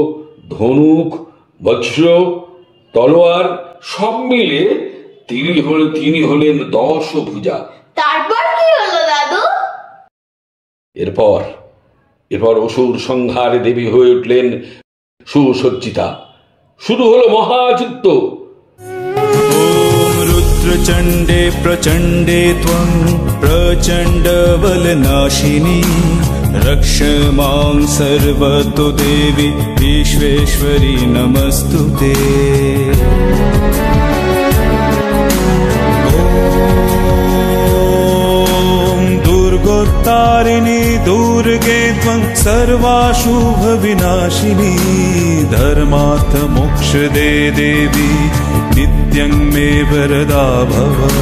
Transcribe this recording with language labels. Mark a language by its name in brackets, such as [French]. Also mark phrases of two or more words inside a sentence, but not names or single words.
[Bangla] ধনুক, বজ্র, তলোয়ার, সব মিলে তিনি হলেন 10 ভুজা। তারপর কি হলো দাদু? এরপর অসুর সংহারে দেবী হয়ে উঠলেন সুসজ্জিতা। শুরু হলো মহাযুদ্ধ। [Sanskrit] रुद्रचण्डे प्रचण्डे त्वं प्रचण्ड बलनाशिनी रक्ष मां सर्वतो देवी विश्वेश्वरी नमस्तुते। दुर्गोत्तारिणी दुर्गे त्वं सर्वाशुभ विनाशिनी धर्मार्थ मोक्षदे देवी नित्यं मे वरदा भव।